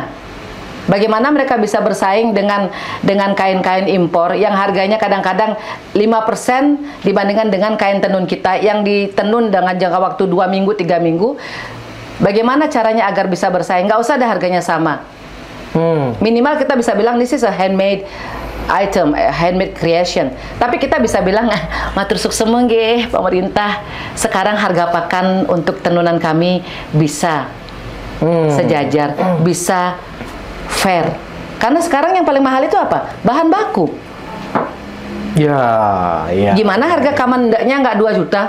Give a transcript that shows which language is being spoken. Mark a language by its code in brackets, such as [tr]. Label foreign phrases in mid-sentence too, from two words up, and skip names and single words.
[id] Bagaimana mereka bisa bersaing dengan kain-kain impor yang harganya kadang-kadang 5% dibandingkan dengan kain tenun kita yang ditenun dengan jangka waktu 2 minggu, 3 minggu. Bagaimana caranya agar bisa bersaing? Nggak usah ada harganya sama. Minimal kita bisa bilang [en] this is a handmade item, handmade creation. [id] Tapi kita bisa bilang, [ban] matur sukses nggih [id] pemerintah. Sekarang harga pakan untuk tenunan kami bisa sejajar, bisa fair. Karena sekarang yang paling mahal itu apa? Bahan baku. Ya. Gimana harga kamandaknya nggak 2 juta?